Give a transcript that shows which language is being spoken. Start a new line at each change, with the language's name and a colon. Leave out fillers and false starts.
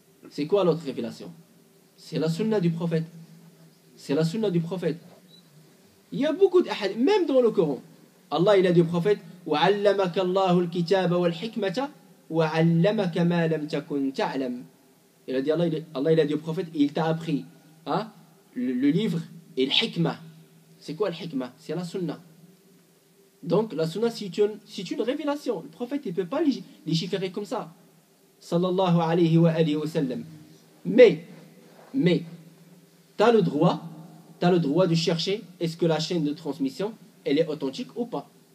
French: C'est quoi l'autre révélation? C'est la sunna du prophète. C'est la sunna du prophète. Il y a beaucoup de hadiths, même dans le Coran. Allah, il a dit au prophète
Arabic: وَعَلَّمَكَ اللَّهُ الْكِتَابَ وَالْحِكْمَةَ وَعَلَّمَكَ مَا لَمْ تَكُنْ تَعْلَمْ.
French: Il a dit, Allah, il a dit au prophète, il t'a appris le livre et le hikmah. C'est quoi le hikmah? C'est la sunna. Donc la sunna, c'est une révélation. Le prophète, il ne peut pas légiférer comme ça. Sallallahu alayhi wa alihi wa sallam. Mais, tu as le droit de chercher, est-ce que la chaîne de transmission, elle est authentique ou pas.